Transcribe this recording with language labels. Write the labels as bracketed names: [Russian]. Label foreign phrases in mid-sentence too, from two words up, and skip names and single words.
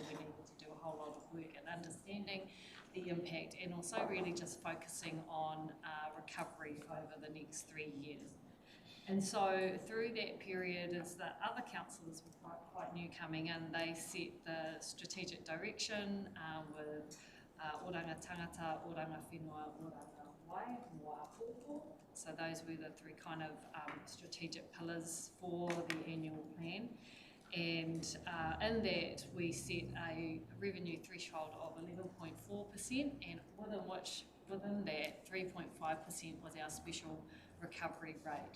[English] We needed to do a whole lot of work and understanding the impact, and also really just focusing on recovery over the next 3 years. And so through that period, as the other councillors were quite new coming in, they set the strategic direction with [Māori] oranga tangata, oranga whenua, oranga wai, moa pōpō. [English] So those were the 3 kind of strategic pillars for the annual plan. And in that we set a revenue threshold of 11.4%, and within that 3.5% was our special recovery rate.